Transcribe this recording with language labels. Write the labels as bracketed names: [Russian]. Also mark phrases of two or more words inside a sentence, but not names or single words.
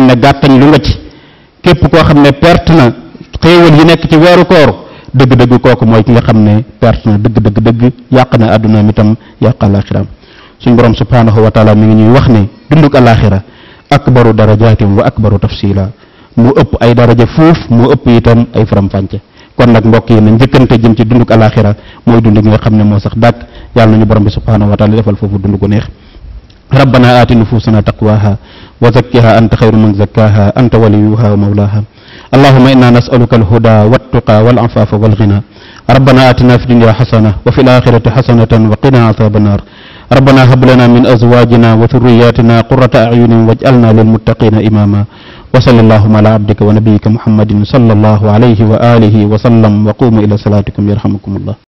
[Wolof] ne gàttañ lu nga ci képp koo xam ne perte na xéewal yi nekk ci weeru koor dëgg-dëgg kooku mooy ki nga xam ne perte na dëgg yàq na àdduna mi tam yàq àllaaxira suñ borom [Arabic] سبحانه وتعالى [Wolof] mi ngi ñuy wax ne dunduk àllaaxira [Arabic] أكبر درجات وأكبر تفضيلا [Wolof] mu ëpp ay daraja fuuf mu ëpp itam ay faram-fànce kon nag mbokk yi na njëkkante jëm ci dunduk àllaaxira mooy dund gi nga xam ne moo sax dàkk yàlla nañu borom bi [Arabic] سبحانه وتعالى [Wolof] defal foofu dund gu neex [Arabic] ربنا آت نفوسنا تقواها وزكها أنت خير من زكاها أنت وليها ومولاها اللهم إنا نسألك الهدى والتقى والعفاف والغنى ربنا آتنا في الدنيا حسنة وفي الآخرة حسنة وقنا عذاب النار ربنا هب لنا من أزواجنا وذرياتنا قرة أعين واجعلنا للمتقين إماما وصلى اللهم على عبدك ونبيك محمد صلى الله عليه وآله وسلم وقوموا إلى صلاتكم يرحمكم الله